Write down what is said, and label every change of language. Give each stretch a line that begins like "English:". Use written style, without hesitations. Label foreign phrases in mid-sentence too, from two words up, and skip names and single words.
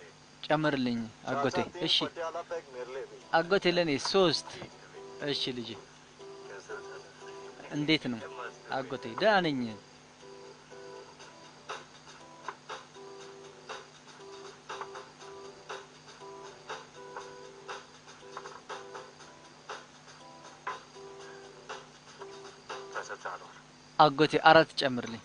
Amharic: ጨምርልኝ አጎቴ እሺ
Hindi: पटियाला पैक मेरे लिए भी
Amharic: አጎቴ ለኔ 3 እሺ ልጅ እንዴት ነው አጎቴ ደህና ነኝ አጎቴ 4 ጨምርልኝ